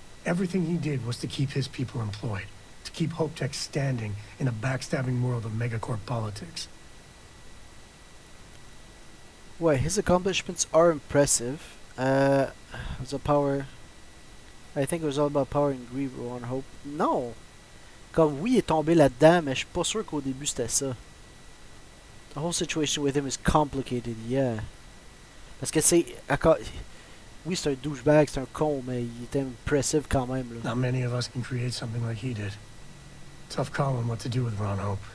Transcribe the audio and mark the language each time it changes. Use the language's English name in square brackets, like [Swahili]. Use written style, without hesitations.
[English] Everything he did was to keep his people employed, to keep Hope Tech standing in a backstabbing world of megacorp politics. ouais, his accomplishments are impressive. It was a power. I think it was all about power and greed on Hope. [French] Non! Comme oui, il est tombé là-dedans, mais je suis pas sûr qu'au début c'était ça. [English] The whole situation with him is complicated, yeah. [French] Parce que c'est. Oui, c'est un douchebag, c'est un con, mais il était impressive quand même, là. [English] Not many of us can create something like he did. Tough calling what to do with Ron Hope.